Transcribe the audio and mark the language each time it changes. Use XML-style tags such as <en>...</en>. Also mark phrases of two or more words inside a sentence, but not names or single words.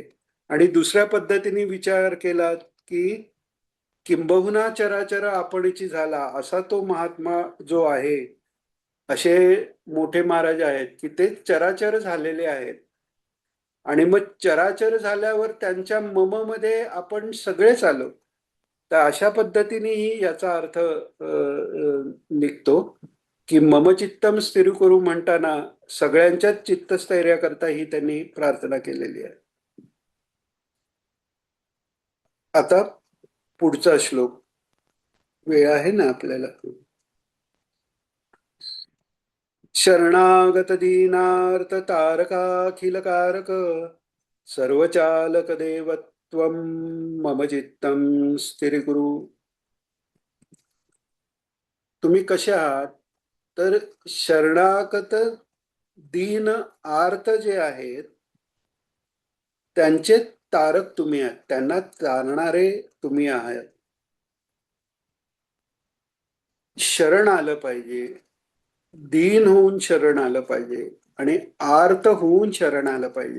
<mr>आणि दुसऱ्या पद्धतीने विचार केला की किंबहुना चराचर आपणची झाला असा तो महात्मा जो आहे, असे मोठे महाराज आहेत की ते चराचर झालेले आहेत. आणि मग चराचर झाल्यावर त्यांच्या मम मध्ये आपण सगळेच आलो. तर अशा पद्धतीनेही याचा अर्थ निघतो की मम चित्तम स्थिर करू म्हणताना सगळ्यांच्याच चित्तस्थैर्याकरता ही त्यांनी प्रार्थना केलेली आहे. आता पुढचा श्लोक. वेळ आहे ना आपल्याला?</mr> <sa>शरणागत दीनार्थ तारकाखिलकारक सर्वचालक देवत्वम मम चित्तम स्थिर कुरु.</sa> <mr>तुम्ही कसे आहात? तर शरणागत दीन आर्त जे आहेत त्यांचे तारक तुम्ही आहात, त्यांना तारणारे तुम्ही आहात. शरण आलं पाहिजे, दीन होऊन शरण आलं पाहिजे आणि आर्त होऊन शरण आलं पाहिजे.</mr>